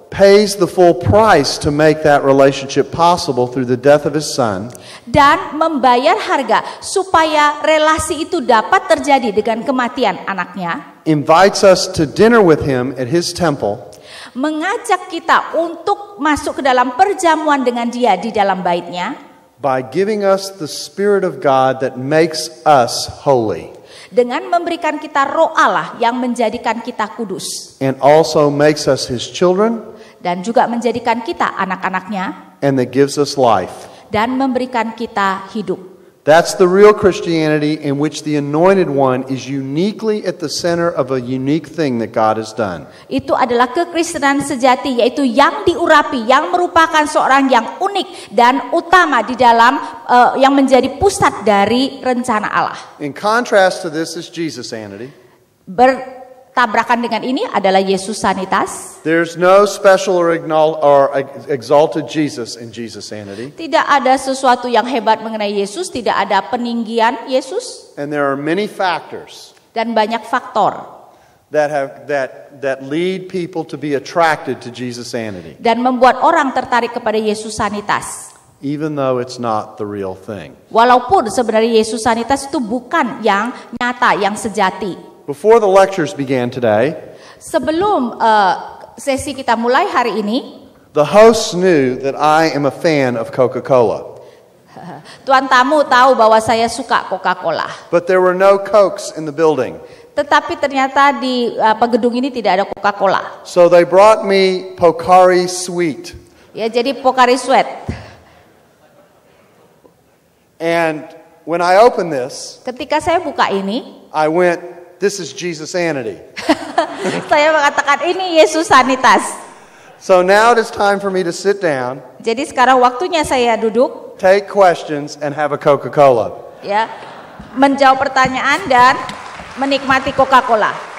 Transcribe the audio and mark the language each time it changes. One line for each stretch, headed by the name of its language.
English: Pays the full price to make that relationship possible through the death of his son.
Indonesian: Dan membayar harga supaya relasi itu dapat terjadi dengan kematian anaknya.
English: Invites us to dinner with him at his temple.
Indonesian: Mengajak kita untuk masuk ke dalam perjamuan dengan dia di dalam baitnya.
English: By giving us the Spirit of God that makes us holy.
Indonesian: Dengan memberikan kita roh Allah yang menjadikan kita kudus.
English: And also makes us his children.
Indonesian: Dan juga menjadikan kita anak-anaknya.
English: And that gives us life.
Indonesian: Dan memberikan kita hidup.
English: That's the real Christianity in which the anointed one is uniquely at the center of a unique thing that God has done.
Indonesian: Itu adalah kekristenan sejati, yaitu yang diurapi, yang merupakan seorang yang unik dan utama di dalam yang menjadi pusat dari rencana Allah.
English: In contrast to this is Jesusanity.
Indonesian: Tabrakan dengan ini adalah Yesusanitas.
English: There's no special or exalted Jesus in Jesusanity.
Indonesian: Tidak ada sesuatu yang hebat mengenai Yesus, tidak ada peninggian Yesus.
English: And there are many factors.
Indonesian: Dan banyak faktor.
English: That lead people to be attracted to Jesusanity.
Indonesian: Dan membuat orang tertarik kepada Yesusanitas.
English: Even though it's not the real thing.
Indonesian: Walaupun sebenarnya Yesusanitas itu bukan yang nyata, yang sejati.
English: Before the lectures began today,
Indonesian: sebelum sesi kita mulai hari ini,
English: the hosts knew that I am a fan of Coca-Cola.
Indonesian: Tuan tamu tahu bahwa saya suka Coca-Cola.
English: But there were no Cokes in the building.
Indonesian: Tetapi ternyata di gedung ini tidak ada Coca-Cola.
English: So they brought me Pocari Sweet.
Indonesian: Ya, jadi Pocari Sweat.
English: And when I opened this,
Indonesian: ketika saya buka ini,
English: I went, this is Jesusanity.
Indonesian: Saya mengatakan ini Yesusanitas.
English: So now it is time for me to sit down.
Indonesian: Jadi sekarang waktunya saya duduk.
English: Take questions and have a Coca-Cola.
Indonesian: Ya, menjawab pertanyaan dan menikmati Coca-Cola.